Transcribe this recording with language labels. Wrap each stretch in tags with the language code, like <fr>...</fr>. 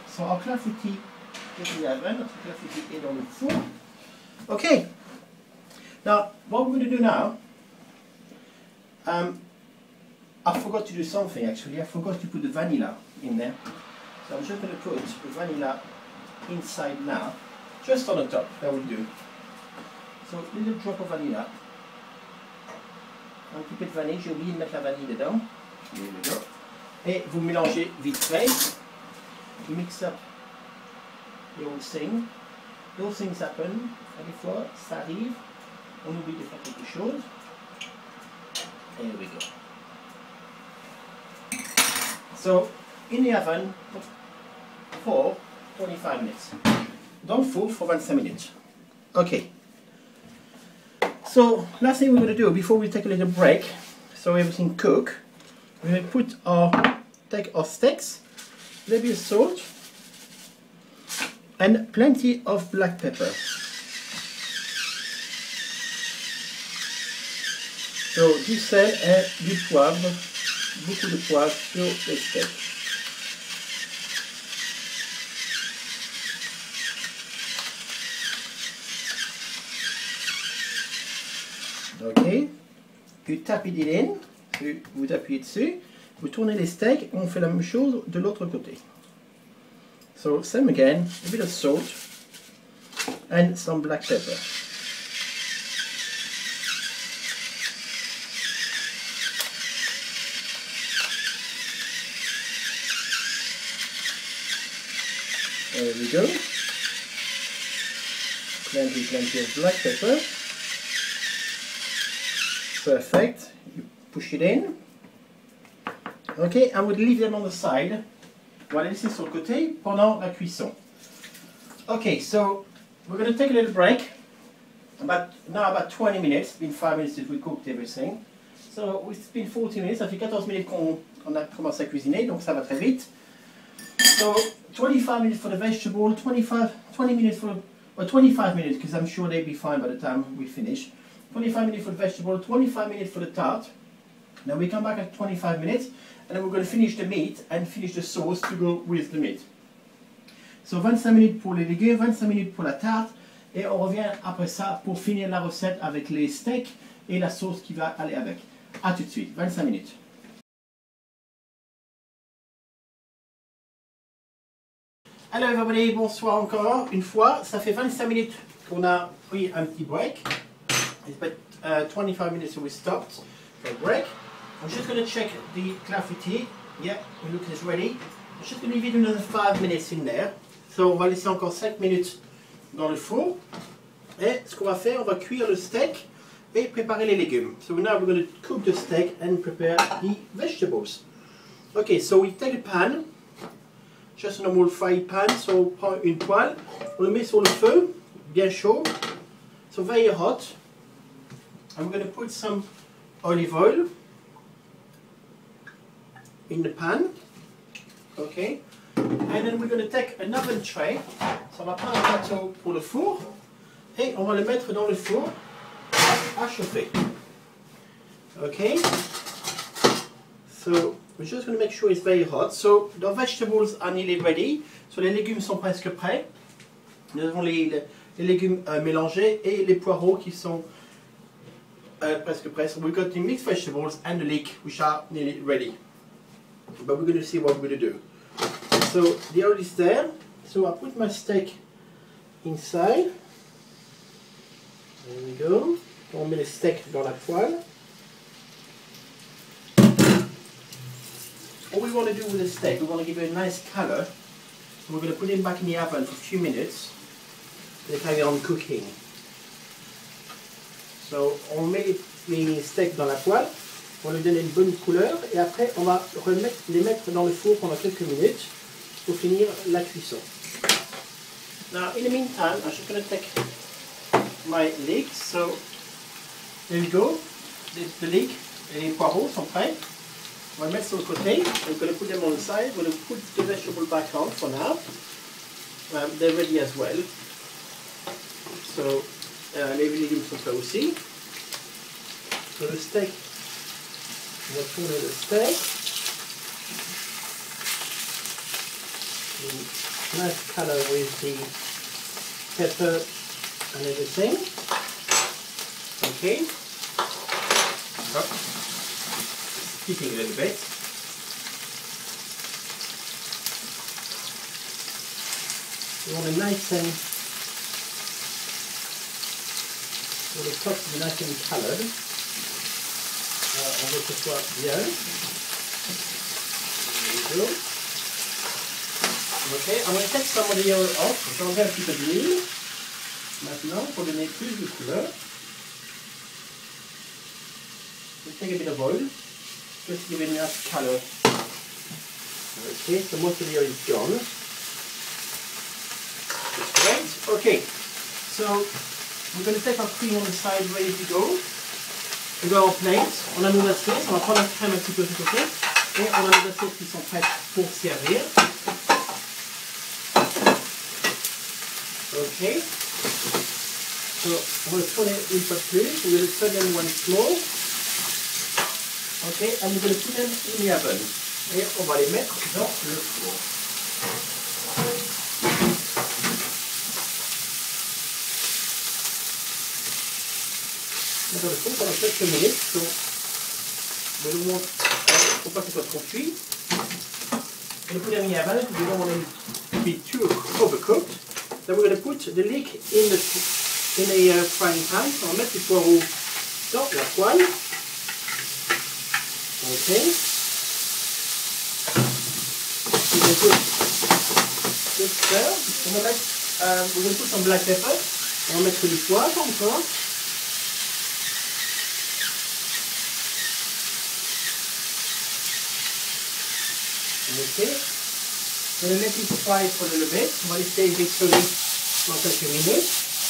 <en>So our clafoutis is in the oven,</en> <fr>notre clafoutis est dans le four.</fr> <en>Okay. Now, what we're going to do now, I forgot to do something actually. I forgot to put the vanilla in there. So I'm just going to put the vanilla inside now, just on the top. That will do. So a little drop of vanilla.</en> <fr>Un petit peu de vanille, j'ai oublié de mettre la vanille dedans. Et vous mélangez vite fait.</fr> <en>You mix up the whole thing. Those things happen.</en> <fr>Des fois, ça arrive. On oublie de faire quelque chose.</fr> <en>There we go. So, in the oven for 25 minutes.</en> <fr>Dans le four</fr> <en>for 25 minutes. Okay. So, last thing we're going to do before we take a little break, so everything cook, we're going to take our steaks, a little bit of salt, and plenty of black pepper.</en> <fr>So, du sel et du poivre, beaucoup de poivre sur les steaks.</fr> <en>Ok, you tap it in,</en> <fr>vous appuyez dessus, vous tournez les steaks, on fait la même chose de l'autre côté.</fr> <en>So, same again, a bit of salt and some black pepper. There we go. Plenty of black pepper. Perfect. You push it in. Okay, and we'll leave them on the side.</en> <fr>On va les laisser sur le côté pendant la cuisson.</fr> <en>Okay, so we're going to take a little break. About 20 minutes. It's been 5 minutes since we cooked everything. So it's been 40 minutes.</en> <fr>Ça fait 14 minutes qu'on a commencé à cuisiner, donc ça va très vite.</fr> <en>So 25 minutes for the vegetable, 20 minutes for, or 25 minutes because I'm sure they'll be fine by the time we finish. 25 minutes for the vegetable, 25 minutes for the tart. Then we come back at 25 minutes and then we're going to finish the meat and finish the sauce to go with the meat.</en> <fr>So 25 minutes pour les légumes, 25 minutes pour la tarte et on revient après ça pour finir la recette avec les steaks et la sauce qui va aller avec. A tout de suite, 25 minutes.</fr> <en>Hello everybody,</en> <fr>bonsoir encore une fois. Ça fait 25 minutes qu'on a pris un petit break.</fr> <en>It's been 25 minutes so we stopped for a break. I'm just going to check the clafoutis. Yeah, it looks ready. I'm just going to leave it another 5 minutes in there. So</en> <fr>on va laisser encore 5 minutes dans le four. Et ce qu'on va faire, on va cuire le steak et préparer les légumes.</fr> <en>So now we're going to cook the steak and prepare the vegetables. Okay, so we take a pan, just a normal fry pan, so</en> <fr>on prend une poêle, on le met sur le feu, bien chaud,</fr> <en>so very hot. And we're going to put some olive oil in the pan, okay, and then we're going to take an oven tray, so</en> <fr>on va prendre un plateau pour le four, et on va le mettre dans le four à chauffer,</fr> <en>okay, so we're just going to make sure it's very hot. So the vegetables are nearly ready, so</en> <fr>les légumes sont presque prêts,</fr> <en>nous avons les légumes mélangés et les poireaux qui sont presque prêts, so we've got the mixed vegetables and the leek which are nearly ready. But we're going to see what we're going to do. So the oil is there, so I put my steak inside. There we go.</en> <fr>On met le steak dans la poêle.</fr> <en>What we want to do with the steak, we want to give it a nice color. So we're going to put it back in the oven for a few minutes. They carry on cooking.</en> <fr>So on met les steaks dans la poêle. On lui donne une bonne couleur et après on va les mettre dans le four pendant quelques minutes pour finir la cuisson.</fr> <en>Now in the meantime, I'm just going to take my leeks. So there we go. The leek</en> <fr>et les poireaux sont prêts. On va les mettre sur le côté.</fr> <en>We're going to put them on the side. We're going to put the vegetable back on for now. They're ready as well.</en> <fr>So les légumes sont prêts aussi. So le steak. On va tourner le steak.</fr> <en>The nice color with the pepper and everything. Okay. Oh. Heating a little bit. We want a nice and the top to be nice and colored.</en> <fr>On veut que ce soit bien.</fr> <en>There we go. Ok, I'm going to take some of the oil off.</en> <fr>J'enlève un petit peu d'huile. Maintenant, pour donner plus de couleur.</fr> <en>We'll take a bit of oil. Just to give it enough color. Okay, so most of the oil is gone. Great. Okay, so we're going to take our cream on the side ready to go.</en> <fr>On va en plate, on a nos assiettes, on va prendre la crème un petit peu de côté et on a nos assiettes qui sont prêtes pour servir. Ok. So, on va le tourner une fois de plus.</fr> <en>We're going to turn them once more. Ok, and we're going to put them in the oven.</en> <fr>Et on va les mettre dans le four. Dans le four pendant quelques minutes, donc il ne faut pas que ce soit trop cuit. Et le poulet mis à base,</fr> <en>we don't want it to be too overcooked. Then we're going to put the leek in the frying pan.</en> <fr>On va mettre les poireaux dans la poêle.</fr> <en>Ok. We're going to put this there.</en> <fr>On va mettre,</fr> <en>we're going to put some black pepper.</en> <fr>On va mettre du poivre encore.</fr> <en>Okay, so let it fry for a little bit.</en> <fr>On va laisser mixer pendant quelques minutes.</fr>